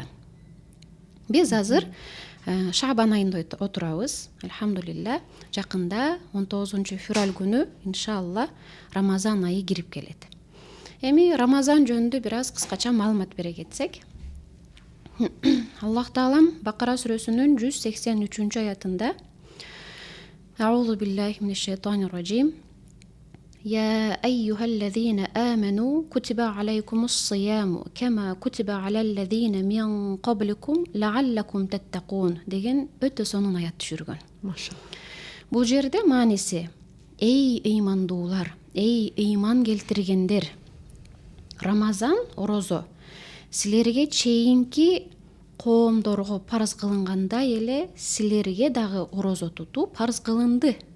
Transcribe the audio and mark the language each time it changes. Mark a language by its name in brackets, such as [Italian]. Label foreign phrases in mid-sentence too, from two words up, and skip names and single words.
[Kyrgyz] Биз азыр Шаабан айында отурабыз. Алхамдулилла, жакында 19-февраль күнү иншалла Рамазан айы кирип келет. Эми Рамазан жөнүндө бир аз кыскача маалымат бере кетсек. Аллах таалам Бакара сүрөсүнүн 183 аятында [Arabic] أعوذ بالله من الشيطان الرجيم. يا أيها الذين آمنوا كتب عليكم الصيام كما كتب على الذين من قبلكم لعلكم تتقون [Kyrgyz] деген өтө сонун аят түшүргөн. Машалла. Бул жерде мааниси: эй ыймандуулар, эй ыйман келтиргендер, Рамазан орозо силерге чейинки коомдорго парыз кылынгандай эле силерге дагы орозо тутуу парыз кылынды.